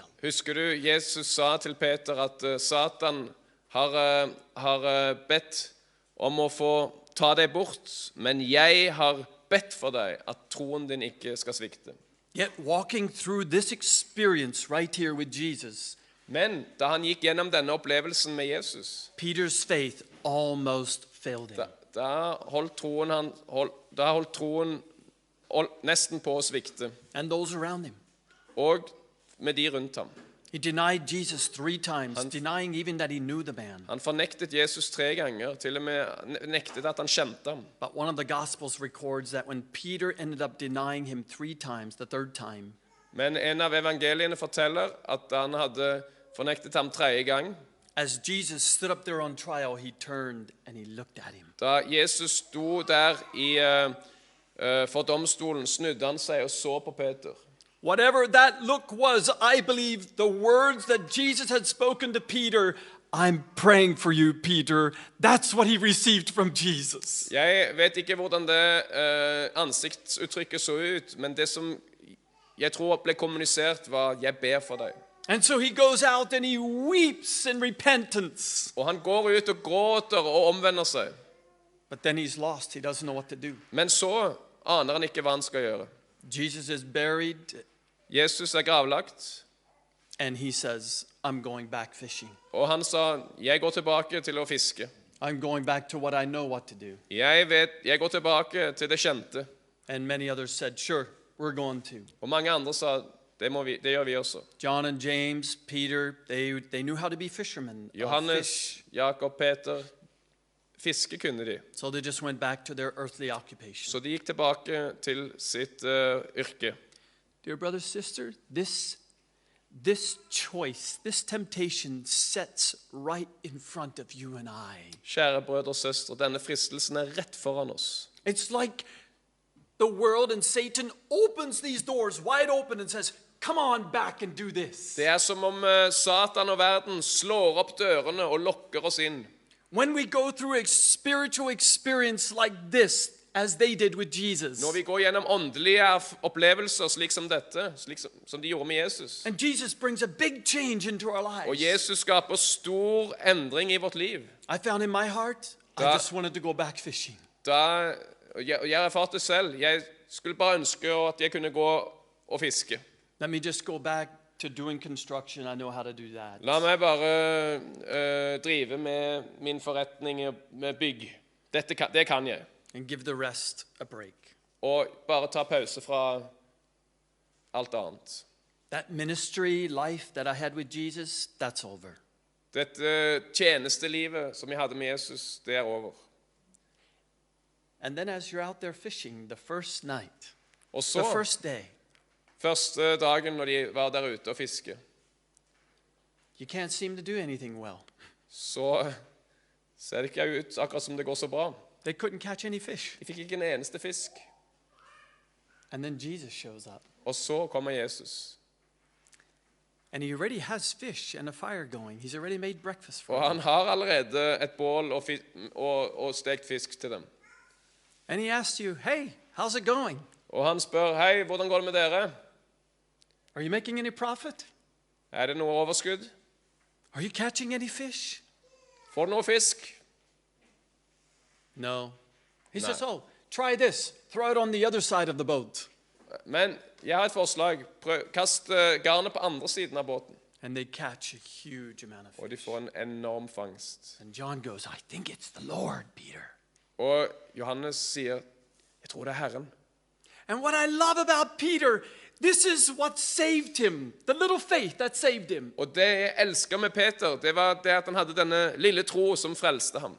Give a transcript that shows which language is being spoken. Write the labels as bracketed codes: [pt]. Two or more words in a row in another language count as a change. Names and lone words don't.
[no] Husker du Jesus sa til Peter at Satan har bedt om å få ta deg bort, men jeg har bedt for deg at troen din ikke skal svikte. [en] Yet walking through this experience right here with Jesus, [no] Men da han gikk gjennom denne opplevelsen med Jesus, [en] Peter's faith almost failed him. [no] da holdt troen nesten på å svikte. [en] And those around him. [no] Og med de rundt ham. [en] He denied Jesus 3 times, denying even that he knew the man. [no] Han fornektet Jesus 3 ganger, til og med nektet at han kjente ham. [en] But one of the Gospels records that when Peter ended up denying him 3 times, the third time, [no] Men en av evangeliene forteller at han hadde fornektet ham 3. gang. [en] as Jesus stood up there on trial, he turned and he looked at him. [no] Da Jesus sto der for domstolen, snudde han seg og så på Peter. [en] Whatever that look was, I believe the words that Jesus had spoken to Peter, I'm praying for you, Peter. That's what he received from Jesus. [no] Jeg vet ikke hvordan det ansiktsuttrykket så ut, men det som jeg tror ble kommunisert var, jeg ber for deg. [en] And so he goes out and he weeps in repentance. [no] Og han går ut og gråter og omvender seg. [en] But then he's lost. He doesn't know what to do. [no] Men så aner han ikke hva han skal gjøre. [en] Jesus is buried, [no] Jesus gravlagt, [en] and he says, I'm going back fishing. [no] og han sa, jeg går tilbake til å fiske. [en] I'm going back to what I know what to do. [no] Jeg går tilbake til det kjente. [en] And many others said, sure, we're going to. [no] Og mange andre sa, det gjør vi også. [en] John and James, Peter, they knew how to be fishermen. [no] Johannes, Jakob, Peter, fiske kunne de. [en] So they just went back to their earthly occupation. [no] Så de gikk tilbake til sitt yrke. [en] Dear brother, sister, this choice, this temptation sets right in front of you and I. [no] Kjære brødre og søstre, denne fristelsen rett foran oss. [en] It's like the world and Satan opens these doors wide open and says, come on back and do this. [no] Det som om Satan og verden slår opp dørene og lokker oss inn. [en] When we go through a spiritual experience like this, as they did with Jesus, [no] Når vi går gjennom åndelige opplevelser slik som dette, slik som de gjorde med Jesus, [en] and Jesus brings a big change into our lives, [no] og Jesus skaper stor endring i vårt liv, [en] I found in my heart, I just wanted to go back fishing. [no] jeg erfarte selv, jeg skulle bare ønske at jeg kunne gå og fiske. [en] Let me just go back to doing construction. I know how to do that. [no] La meg bare drive med min forretning med bygg. Det kan jeg. [en] And give the rest a break. [no] Og bare ta pause fra alt annet. [en] That ministry life that I had with Jesus, that's over. [no] Dette tjenestelivet som jeg hadde med Jesus, det over. [en] And then as you're out there fishing the first night, [no] Og [en] the [no] så, [en] first day, [no] første dagen når de var der ute og fiske, [en] you can't seem to do anything well. [no] så ser det ikke ut akkurat som det går så bra. [en] They couldn't catch any fish. [no] De fikk ikke en eneste fisk. [en] And then Jesus shows up. [no] Og så kommer Jesus. [en] And he already has fish and a fire going. He's already made breakfast for [no] Og [en] them. [no] han har allerede et bål og stekt fisk til dem. [en] And he asks you, hey, how's it going? [no] Og han spør, hei, hvordan går det med dere? [en] Are you making any profit? [no] Det noe overskudd? [en] Are you catching any fish? [no] Får du noe fisk? [en] No. He No. says, oh, try this. Throw it on the other side of the boat. [no] Men jeg har et forslag. Kast garnet på andre siden av båten. [en] And they catch a huge amount of [no] Og de [en] fish. [no] får en enorm fangst. [en] And John goes, I think it's the Lord, Peter. [no] Og Johannes sier, jeg tror det er Herren. [en] And what I love about Peter, this is what saved him. The little faith that saved him. [no] Og det jeg elsket med Peter, det var det at han hadde denne lille tro som frelste ham.